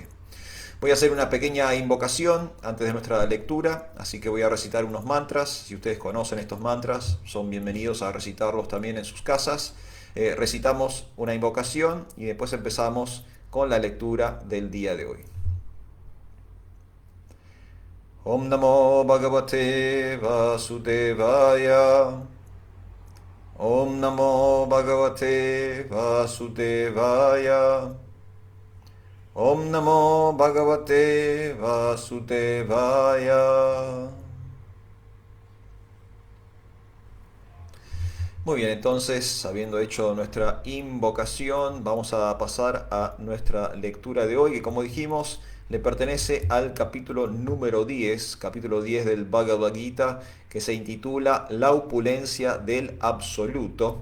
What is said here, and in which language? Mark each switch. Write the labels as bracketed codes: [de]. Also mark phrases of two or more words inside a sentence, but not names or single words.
[es] Voy a hacer una pequeña invocación antes de nuestra lectura, así que voy a recitar unos mantras. Si ustedes conocen estos mantras, son bienvenidos a recitarlos también en sus casas. Recitamos una invocación y después empezamos con la lectura del día de hoy. [sa] ॐ नमो भगवते वासुदेवाय. ॐ नमो भगवते वासुदेवाय. ॐ नमो भगवते वासुदेवाय. [es] Muy bien, entonces, habiendo hecho nuestra invocación, vamos a pasar a nuestra lectura de hoy, que como dijimos, le pertenece al capítulo número 10, capítulo 10 del Bhagavad Gita, que se intitula La opulencia del absoluto.